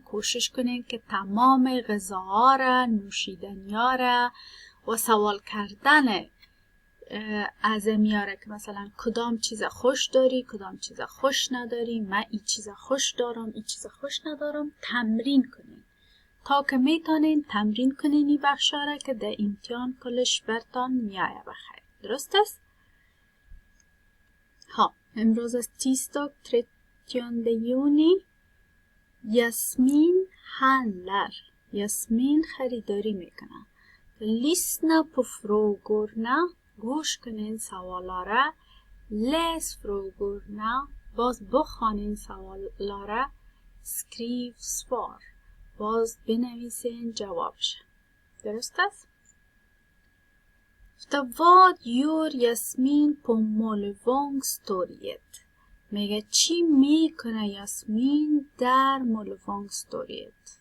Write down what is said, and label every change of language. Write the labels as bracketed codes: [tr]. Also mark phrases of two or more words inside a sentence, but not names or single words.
[fa] کوشش کنین که تمام غذاها را، نوشیدنی‌ها را و سوال کردن از میاره که مثلا کدام چیز خوش داری، کدام چیز خوش نداری، من این چیز خوش دارم، این چیز خوش ندارم. تمرین کنین تا که میتونین تمرین کنین این بخشاره که در امتحان کلش برتان میایه بخیر. درست است؟ ها امروز از [sv] tisdag 30 juni. یاسمین handlar. [fa] یاسمین خریداری میکنه. [sv] Lyssna på frågorna. [fa] گوش کنین سوالا را. [sv] Läs frågorna. [fa] باز بخوانین سوالا را. [sv] Skriv svar. [fa] باز بنویسین جوابش. درست است؟ [sv] Vad gör Jasmin på Möllevångstorget? [fa] میگه چی میکنه یاسمین در مولوانگستوریت؟